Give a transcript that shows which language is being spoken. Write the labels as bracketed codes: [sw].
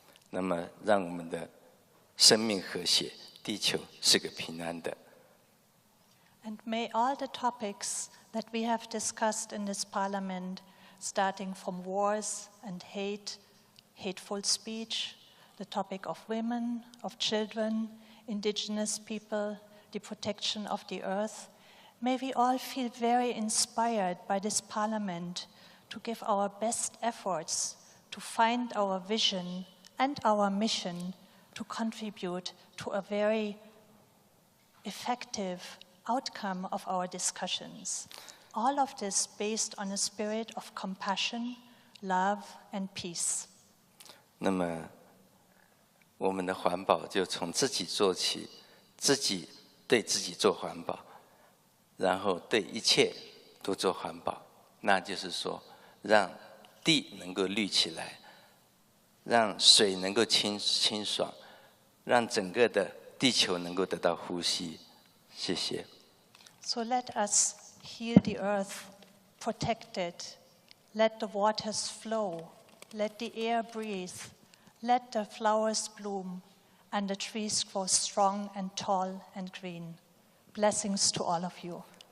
[zh] 那么，让我们的生命和谐，地球是个平安的。 [en] And may all the topics that we have discussed in this parliament, starting from wars and hate, hateful speech, the topic of women, of children, indigenous people, the protection of the earth, may we all feel very inspired by this parliament to give our best efforts to find our vision and our mission to contribute to a very effective outcome of our discussions. All of this based on a spirit of compassion, love, and peace. [zh] 那么，我们的环保就从自己做起，自己对自己做环保，然后对一切都做环保。那就是说，让地能够绿起来，让水能够清爽，让整个的地球能够得到呼吸。谢谢。 [en] So let us heal the earth, protect it, let the waters flow, let the air breathe, let the flowers bloom, and the trees grow strong and tall and green. Blessings to all of you.